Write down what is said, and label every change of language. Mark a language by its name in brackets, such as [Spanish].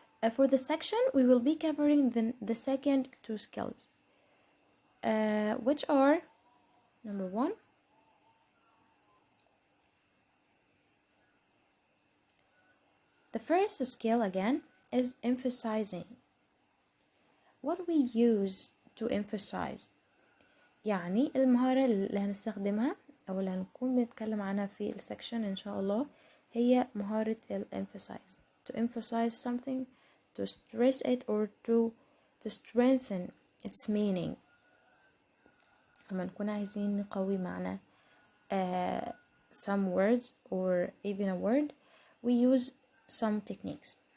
[English] For the section, we will be covering the second two skills, which are number 1, the first skill again is emphasizing. What do we use to emphasize؟ [Arabic] يعني المهارة اللي هنستخدمها أو اللي هنكون بنتكلم عنها في السكشن إن شاء الله هي مهارة emphasize. [English] To emphasize something, to stress it or to strengthen its meaning. [Arabic] لما نكون عايزين نقوي معنى [English] some words or even a word, we use some techniques.